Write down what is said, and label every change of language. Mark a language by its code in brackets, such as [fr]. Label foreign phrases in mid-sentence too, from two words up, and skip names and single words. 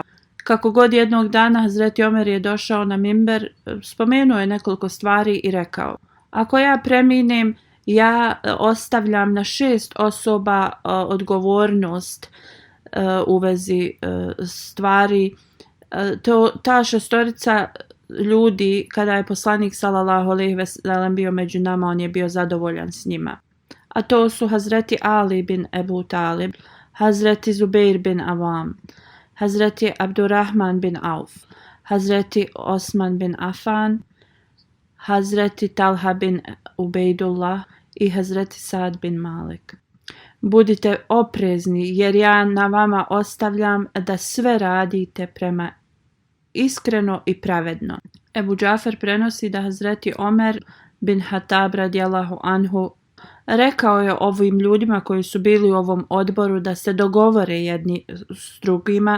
[bs] Kako god jednog dana Hazreti Omer je došao na mimber, spomenuo je nekoliko stvari i rekao: ako ja preminem, ja ostavljam na 6 osoba odgovornost u vezi stvari. Ta šestorica ljudi, kada je poslanik [ar] صلى الله عليه وسلم [bs] bio među nama, on je bio zadovoljan s njima. A to su Hazreti Ali bin Ebu Talib, Hazreti Zubeir bin Avam, Hazreti Abdurrahman bin Auf, Hazreti Osman bin Affan, Hazreti Talha bin Ubejdullah i Hazreti Sad bin Malik. Budite oprezni, jer ja na vama ostavljam da sve radite prema iskreno i pravedno. Ebu Džafer prenosi da Hazreti Omer bin Hatab [ar] رضي الله عنه [bs] rekao je ovim ljudima koji su bili u ovom odboru da se dogovore jedni s drugima.